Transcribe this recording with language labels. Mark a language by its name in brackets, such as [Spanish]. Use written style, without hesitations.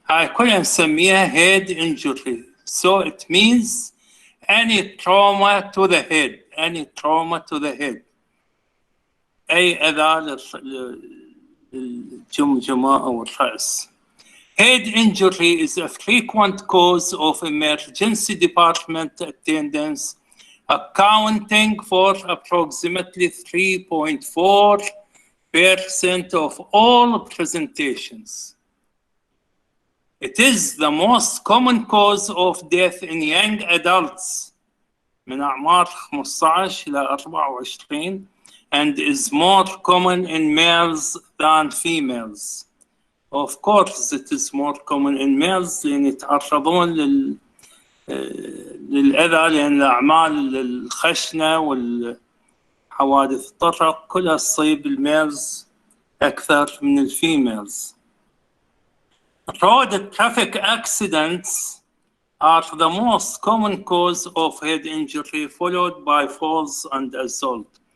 [Arabic] هاي كلها نسميها head injury. [English] So it means any trauma to the head, any trauma to the head. [Arabic] أي أذى للجمجمة أو الرأس. [English] Head injury is a frequent cause of emergency department attendance, accounting for approximately 3.4% of all presentations. It is the most common cause of death in young adults [Arabic] من أعمار 15 إلى 24 [English] and is more common in males than females. Of course, it is more common in males [Arabic] لأن يتعرضون للأذى لأن الأعمال الخشنة والحوادث الطرق كلها تصيب الميلز أكثر من الفيميلز. [English] Road traffic accidents are the most common cause of head injury followed by falls and assault.